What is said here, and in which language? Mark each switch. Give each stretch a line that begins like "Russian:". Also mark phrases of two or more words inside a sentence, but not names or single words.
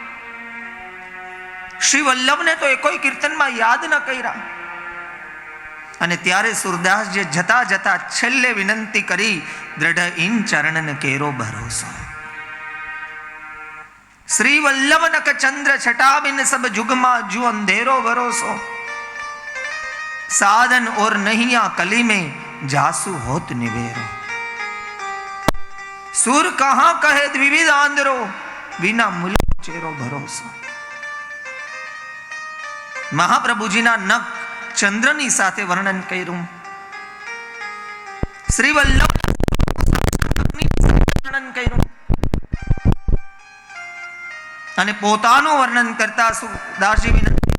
Gujarati: શ્રી વલ્લભને તો એકોય કીર્તનમાં યાદ ન કર્યા. અને ત્યારે સુરદાસજીએ જતા જતા છેલ્લે વિનંતી કરી,
Braj: दृढ़ इन चरणन केरो भरोसो. श्री वल्लभ नक चंद्र छटा बिन सब जुगमां जु अंधेरो भरोसो. साधन और नहीं आ कली में जासु होत निवेरो. सुर कहां कहे द्विविध आंदरो, बिना मूल चेरो भरोસો.
Gujarati: મહાપ્રભુજીના નખ ચંદ્રની સાથે વર્ણન કર્યું. શ્રી વલ્લભ વર્ણન કર્યું. અને પોતાનું વર્ણન કરતા સુરદાસજી વિનંતી